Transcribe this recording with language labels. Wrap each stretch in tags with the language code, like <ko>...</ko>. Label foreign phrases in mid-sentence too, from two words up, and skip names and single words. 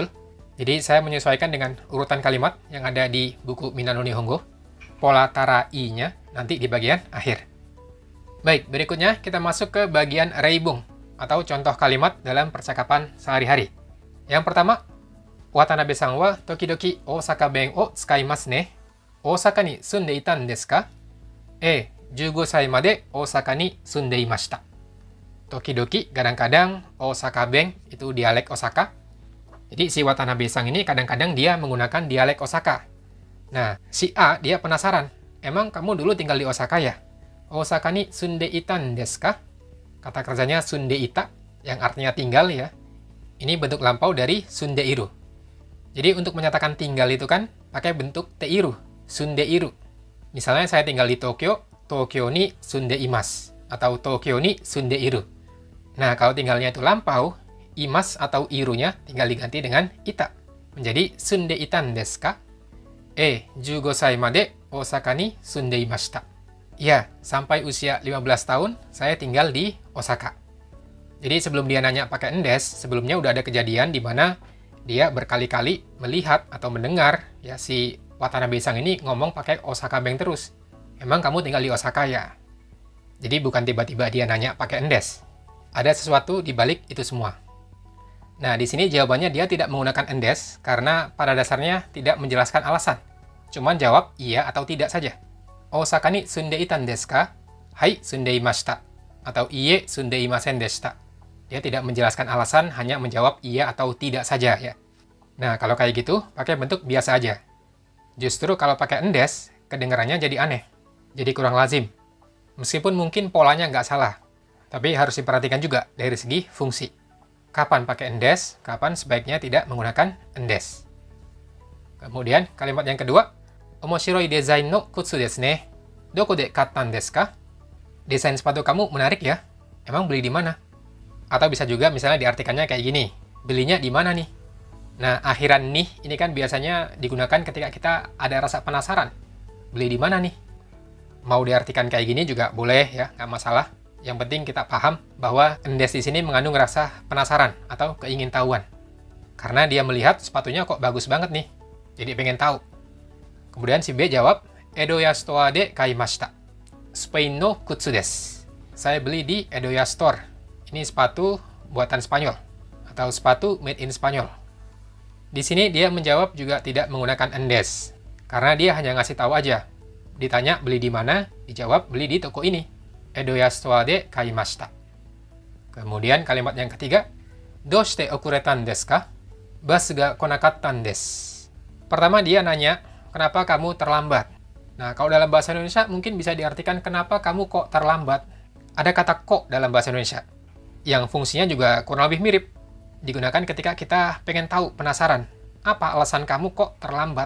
<id>Jadi saya menyesuaikan dengan urutan kalimat yang ada di buku Minano Nihongo. Pola tarai-nya nanti di bagian akhir. Baik, berikutnya kita masuk ke bagian reibung, atau contoh kalimat dalam percakapan sehari-hari. Yang pertama,</id> <ja>渡辺さんは時々大阪弁を使いますね. 大阪に住んでいたんですか? 15歳まで大阪に住んでいました. Tokidoki,</ja> <id>kadang-kadang,</id> <ja>大阪弁,</ja> <id>itu dialek Osaka. Jadi si Watanabe-san ini kadang-kadang dia menggunakan dialek Osaka. Nah, si A, dia penasaran. Emang kamu dulu tinggal di Osaka ya?</id> <ja>大阪に住んでいたんですか?</ja> <id>Kata kerjanya</id> <ja>住んでいた,</ja> <id>yang artinya tinggal ya. Ini bentuk lampau dari sundeiru. Jadi untuk menyatakan tinggal itu kan, pakai bentuk</id> <ja>ている、住んでいる.</ja> <id>Misalnya saya tinggal di Tokyo,</id> <ja>東京に住んでいます.</ja> <id>Atau</id> <ja>東京に住んでいる.</ja> <id>Nah, kalau tinggalnya itu lampau, imas atau irunya tinggal diganti dengan ita.</id> <ja>Menjadi 住んでいたんですか? 15歳まで大阪に住んでいました.</ja> <id>Ya, sampai usia 15 tahun, saya tinggal di Osaka. Jadi sebelum dia nanya pakai endes, sebelumnya udah ada kejadian di mana dia berkali-kali melihat atau mendengar ya si Watanabe-san ini ngomong pakai</id> <ja>大阪弁</ja> <id>terus. Emang kamu tinggal di Osaka ya? Jadi bukan tiba-tiba dia nanya pakai endes. Ada sesuatu di balik itu semua. Nah, di sini jawabannya dia tidak menggunakan endes karena pada dasarnya tidak menjelaskan alasan. Cuman jawab iya atau tidak saja.</id> <ja>大阪に住んでいたんですか? はい、住んでいました。Atau いいえ住んでいませんでした.</ja> <id>Dia tidak menjelaskan alasan, hanya menjawab iya atau tidak saja ya. Nah, kalau kayak gitu, pakai bentuk biasa aja. Justru kalau pakai endes, kedengarannya jadi aneh. Jadi kurang lazim. Meskipun mungkin polanya nggak salah, tapi harus diperhatikan juga dari segi fungsi. Kapan pakai endes, kapan sebaiknya tidak menggunakan endes. Kemudian kalimat yang kedua,</id> <ja>面白いデザインの靴ですね. どこで買ったんですか?</ja> <id>Desain sepatu kamu menarik ya? Emang beli di mana? Atau bisa juga misalnya diartikannya kayak gini, belinya di mana nih? Nah, akhiran nih ini kan biasanya digunakan ketika kita ada rasa penasaran. Beli di mana nih? Mau diartikan kayak gini juga boleh ya, nggak masalah. Yang penting kita paham bahwa endes di sini mengandung rasa penasaran atau keingintahuan. Karena dia melihat sepatunya kok bagus banget nih. Jadi pengen tahu. Kemudian si B jawab,</id> <ja>エドヤストアで買いました. スペインの靴です.</ja> <id>Saya beli di Edoya Store. Ini sepatu buatan Spanyol atau sepatu</id> <en>made in</en> <id>Spanyol. Di sini dia menjawab juga tidak menggunakan endes. Karena dia hanya ngasih tahu aja. Ditanya beli di mana, dijawab beli di toko ini.</id> <ja>エドヤストアで買いました.</ja> <id>Kemudian kalimat yang ketiga,</id> <ja>どうして遅れたんですか? バスが来なかったんです.</ja> <id>Pertama dia nanya, kenapa kamu terlambat? Nah, kalau dalam bahasa Indonesia mungkin bisa diartikan kenapa kamu kok terlambat. Ada kata kok dalam bahasa Indonesia, yang fungsinya juga kurang lebih mirip. Digunakan ketika kita pengen tahu, penasaran, apa alasan kamu kok terlambat?</id>